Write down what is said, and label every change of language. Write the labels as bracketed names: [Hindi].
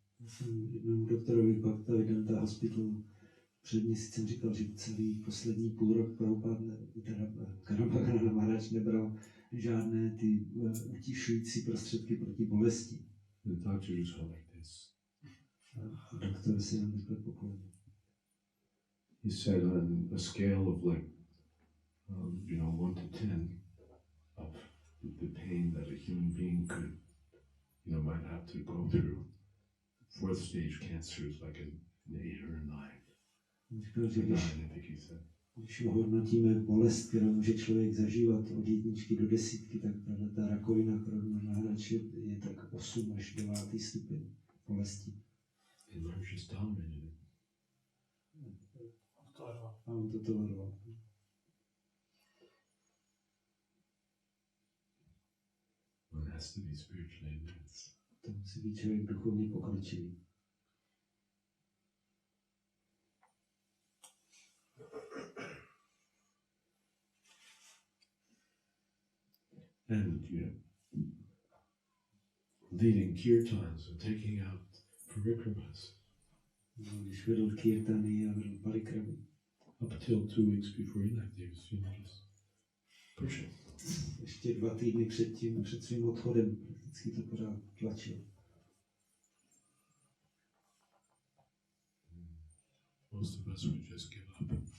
[Czech] Já jsem jednomu doktorovi Bhaktivedanta Hospital před měsícem říkal, že celý poslední půl rok Prabhupád, teda Kanabhagana Maharaj nebral žádné ty utišující prostředky proti bolesti. [English] The doctor was going like this. [Czech] A doktor se nám takhle poklonil. [English] He said on a scale of like, 1 to 10 of the pain that a human being could, might have to go through. 4th stage cancer is like an 8 or a 9. [Czech] Říkal, že [English] 9, I think he said. [Czech] když hodnotíme bolest, kterou může člověk zažívat od 1 do 10, tak ta rakovina, kterou má hráč, je tak 8 až 9 stupeň bolesti. [English] And Maharaj just tolerated it. [Czech] A on to toleroval. [English] One has to be spiritually advanced. [Czech] To musí být člověk duchovně pokročilý. [English] And, leading kirtans and taking out parikramas. [Czech] Když vedl kirtany a vedl parikramy. [English] Up until 2 weeks before he left, he was, just pushing. [Czech] Ještě 2 týdny před svým odchodem, vždycky to pořád tlačil. [English] Most of us would just give up.